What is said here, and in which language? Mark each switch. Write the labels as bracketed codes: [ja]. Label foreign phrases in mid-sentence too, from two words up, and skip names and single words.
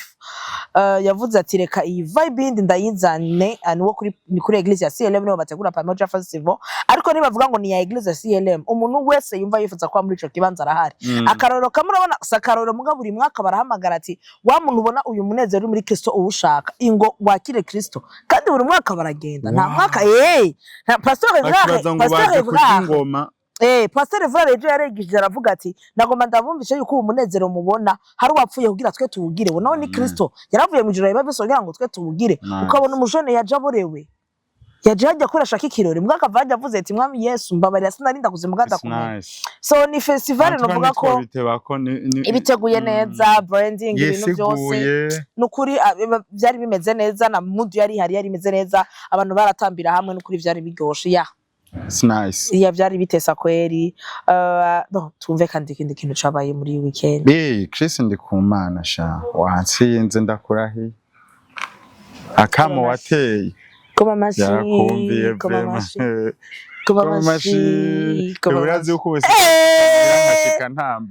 [rn] Yavuze ati reka iyi vibe yindi ndayizane anuwo kuri Eglise ya CLM nibo bategura Pamoja Festival, ariko nibavuga ngo ni ya Eglise ya CLM umuntu wese yumva yifuza kwa muri ico kibanza arahari. Akarorero kamurabona sakarorero muga buri mwaka barahamagara ati wa muntu ubona uyu munezero uri muri Kristo uwushaka ingo wakire Kristo, kandi buri mwaka baragenda nta mwaka Pastor Pastor Evra ejo yaregije aravuga ati nagomba ndabumvisha yuko ubu munezero mubona hari wapfuye kugira twe tuwugire, naho ni Kristo yaravuye mu ijuru yabavise kugira ngo twe tuwugire. Ukabona umujone yajaborewe yaje kurashaka ikirori mwaka vaje avuze ati mwami Yesu mbabarira sinarinda kuzimugada kumwe. So ni festival novuga ko ibiteguye neza, branding ibintu byose nukuri byari bimeze neza na mood yari imeze neza, abantu baratambira hamwe nukuri byari biryoshe. [en] It's nice. [rn] Byari bitesa kweri. Tumve kandi ikindi kintu cabaye muri weekend. Chris NDIKUMANA sha watsinze ndakurahi. Akamo wateye. Koma mashi. Urazi uko wese nkashika ntamba.